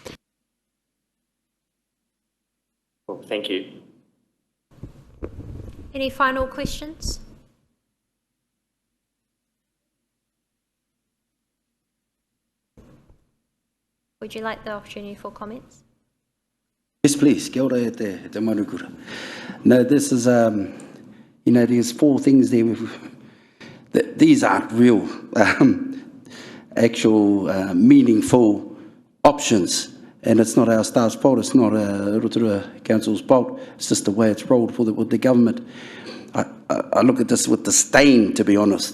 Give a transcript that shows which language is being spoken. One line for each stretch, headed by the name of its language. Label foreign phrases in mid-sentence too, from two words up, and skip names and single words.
English: Well, thank you. Any final questions? Would you like the opportunity for comments? Yes, please.
Māori: Kia ora te manukura.
English: No, this is, there's 4 things there. These aren't real, actual, meaningful options. And it's not our staff's fault. It's not Rotorua Council's fault. It's just the way it's rolled with the government. I look at this with disdain, to be honest.